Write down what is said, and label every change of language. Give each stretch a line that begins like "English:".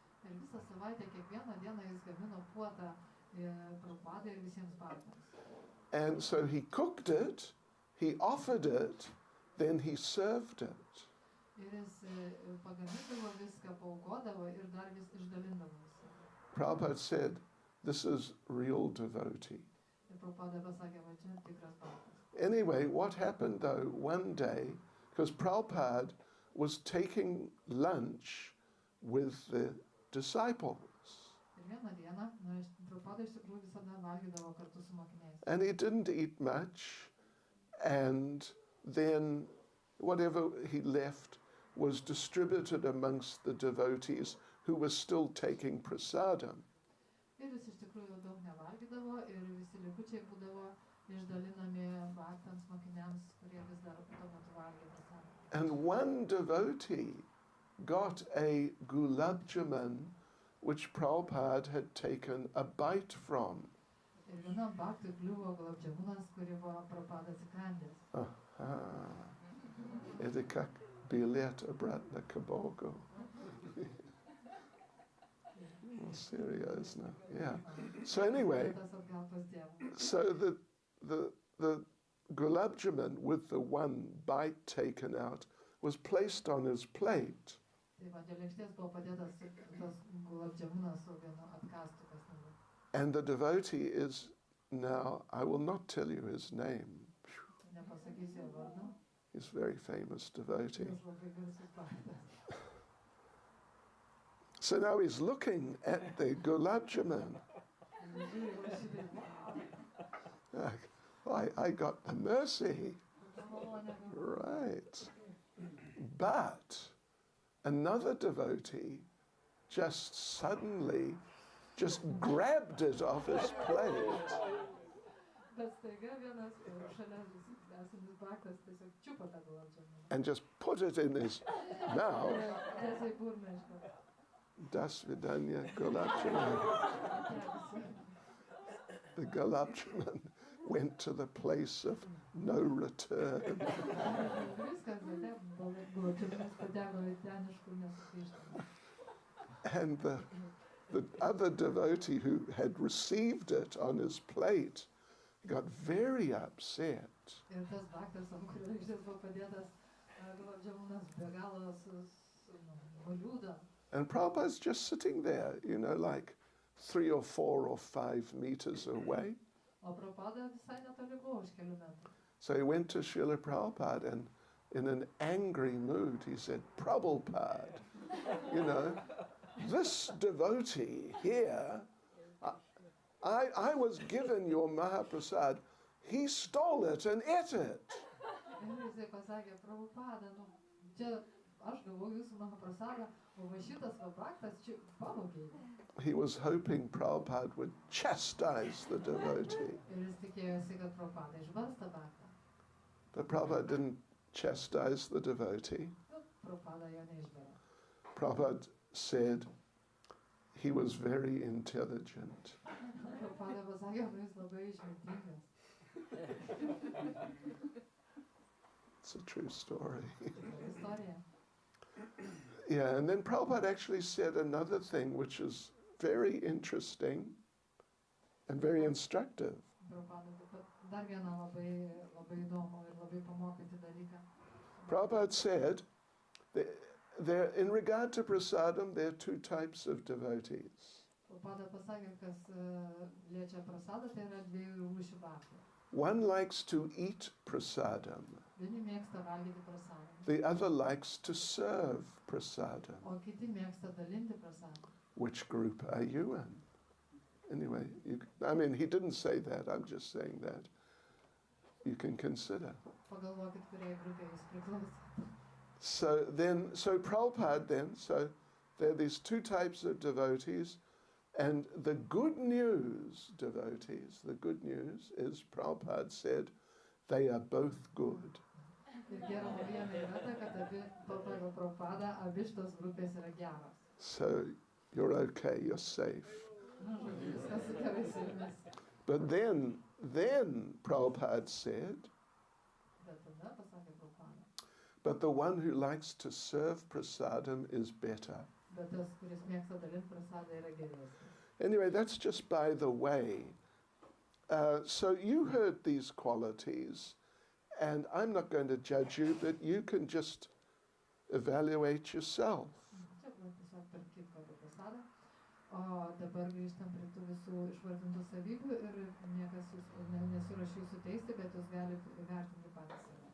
Lithuanian: Ir visą savaitę, kiekvieną dieną jis gamino puotą Prabhupadai ir visiems baktams.
English: And so he cooked it, he offered it, then he served it.
Lithuanian: Ir jis pagamindavo viską, paaukodavo ir dar vis išdalindavo visą.
English: Prabhupada said, this is real devotee.
Lithuanian: Ir Prabhupada pasakė, va čia tikras baktas.
English: Anyway, what happened though one day, because Prabhupada was taking lunch with the disciples.
Lithuanian: Ir vieną dieną, Prabhupada iš tikrųjų visada valgydavo kartu su mokiniais.
English: And he didn't eat much, and then whatever he left was distributed amongst the devotees who were still taking prasadam.
Lithuanian: Ir jis iš tikrųjų daug nevalgydavo ir visi likučiai būdavo išdalinami baktams mokiniams, kurie vis dar tuo metu valgė prasadą.
English: And one devotee got a gulab jamun which Prabhupada had taken a bite from.
Lithuanian: Ir vienam baktui kliuvo gulab jamunas, kurį buvo Prabhupada atsikandęs.
Russian: Aha. Edika bilet obratna kabogo.
English: Seriously, yeah. So anyway,
Lithuanian: Tas atgal pas Dievą.
English: so the gulab jamun with the one bite taken out was placed on his plate.
Lithuanian: Tai va, dėl lėkštės buvo padėtas tas gulab jamunas su vienu atkastu, kas nebuvo.
English: And the devotee is now, I will not tell you his name.
Lithuanian: Nepasakysiu jo vardu.
English: He's a very famous devotee.
Lithuanian: Jis labai garsus baktas.
English: So now he's looking at the gulab jamun.
Lithuanian: Ir žiūri, va šitaip.
English: I got the mercy. Right. But another devotee just suddenly just grabbed it off his plate
Lithuanian: Bet staiga vienas šalia esantis baktas tiesiog čiupo tą gulab jamuną.
English: and just put it in his mouth.
Lithuanian: Tiesiai burną iškart.
Russian: Das vidanya gulab jamun.
English: The gulab jamun went to the place of no return.
Lithuanian: Viskas, bet gulab jamunas pateko į ten, iš kur nesugrįžtama.
English: And the other devotee who had received it on his plate got very upset.
Lithuanian: Ir tas baktas, ant kurio iš ties buvo padėtas žemūnas, be galo nuliūdo.
English: And Prabhupada's just sitting there, you know, like 3 or 4 or 5 meters away.
Lithuanian: O Prabhupada visai netoli buvo, už kelių metrų.
English: So he went to Srila Prabhupada and in an angry mood he said, Prabhupada, you know, this devotee here, I was given your Mahaprasad, he stole it and ate it.
Lithuanian: Ir jisai pasakė, Prabhupada, čia aš gavau jūsų Mahaprasadą, o va šitas va baktas čia pavogė.
English: He was hoping Prabhupada would chastise the devotee.
Lithuanian: Ir jis tikėjosi, kad Prabhupada išbars tą baktą.
English: But Prabhupada didn't chastise the devotee.
Lithuanian: Prabhupada jo neišbarė.
English: Prabhupada said he was very intelligent.
Lithuanian: Prabhupada pasakė, kad jis labai išmintingas.
English: It's a true story.
Lithuanian: Istorija.
English: Yeah, and then Prabhupada actually said another thing which is very interesting and very instructive.
Lithuanian: Prabhupada dar vieną labai įdomų ir labai pamokantį dalyką.
English: Prabhupada said that in regard to prasadam, there are 2 types of devotees.
Lithuanian: Prabhupada pasakė, kas liečia prasadą, tai yra 2 rūšių baktų.
English: One likes to eat prasadam.
Lithuanian: Vieni mėgsta valgyti prasadą,
English: The other likes to serve prasadam.
Lithuanian: o kiti mėgsta dalinti prasadą.
English: Which group are you in? Anyway, I mean, he didn't say that, I'm just saying that. You can consider.
Lithuanian: Pagalvokit, kuriai grupiai jūs priklausote.
English: So Prabhupada then, so there are these 2 types of devotees, and the good news devotees, the good news is Prabhupada said, they are both good.
Lithuanian: Ir gera naujiena yra ta, kad abi, pagal Prabhupadą, abi šitos grupės yra geros.
English: So you're okay, you're safe.
Lithuanian: Žodžiu, viskas gerai su jumis.
English: But then Prabhupada said,
Lithuanian: Bet tada pasakė Prabhupada.
English: but the one who likes to serve prasadam is better.
Lithuanian: Bet tas, kuris mėgsta dalinti prasadą, yra geresnis.
English: Anyway, that's just by the way. So you heard these qualities, and I'm not going to judge you, but you can just evaluate yourself.
Lithuanian: Čia buvo tiesiog tarp kitko apie prasadą. O dabar grįžtam prie tų visų išvardintų savybių ir niekas jūs nesurašys jūsų teisti, bet jūs galite įvertinti patys save.